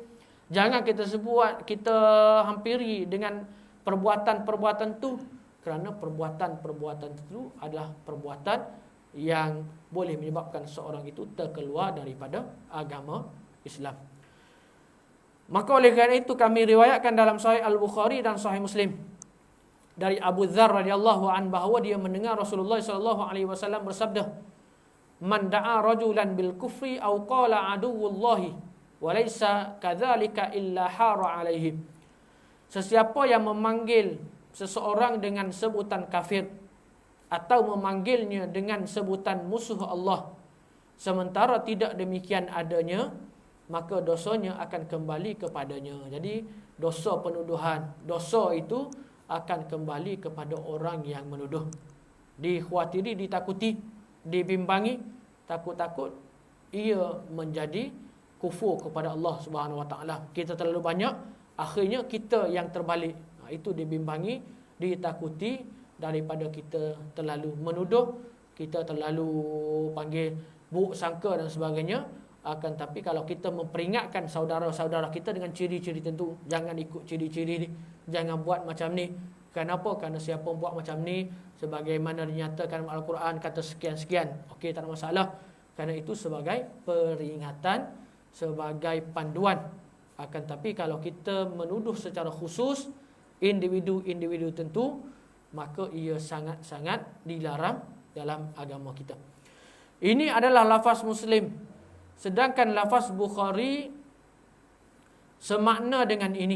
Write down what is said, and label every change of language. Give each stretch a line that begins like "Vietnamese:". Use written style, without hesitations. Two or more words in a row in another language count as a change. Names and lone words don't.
Malay: Jangan kita sebut, kita hampiri dengan perbuatan-perbuatan tu, kerana perbuatan-perbuatan itu adalah perbuatan yang boleh menyebabkan seorang itu terkeluar daripada agama Islam. Maka oleh kerana itu kami riwayatkan dalam Sahih Al-Bukhari dan Sahih Muslim dari Abu Dzar
Arabic: رضي الله عن,
Malay: bahawa dia mendengar Rasulullah
Arabic: صلى الله عليه وسلم
Malay: bersabda,
Arabic: "من دعا رجلا بالكفر أو قال عدو الله وليس كذلك إلا حار عليه."
Malay: Sesiapa yang memanggil seseorang dengan sebutan kafir atau memanggilnya dengan sebutan musuh Allah, sementara tidak demikian adanya, maka dosanya akan kembali kepadanya. Jadi dosa penuduhan, dosa itu akan kembali kepada orang yang menuduh. Dikhawatiri, ditakuti, dibimbangi, takut-takut ia menjadi kufur kepada Allah
Arabic: سبحانه وتعالى.
Malay: Kita terlalu banyak, akhirnya kita yang terbalik. Itu dibimbangi, ditakuti daripada kita terlalu menuduh, kita terlalu panggil buruk sangka dan sebagainya. Akan tapi kalau kita memperingatkan saudara-saudara kita dengan ciri-ciri tentu, jangan ikut ciri-ciri ni, jangan buat macam ni. Kenapa? Kerana siapa buat macam ni, sebagaimana dinyatakan dalam Al-Quran, kata sekian-sekian, okey, tak ada masalah. Kerana itu sebagai peringatan, sebagai panduan. Akan tapi kalau kita menuduh secara khusus individu-individu tentu, maka ia sangat-sangat dilarang dalam agama kita. Ini adalah lafaz Muslim. Sedangkan lafaz Bukhari semakna dengan ini.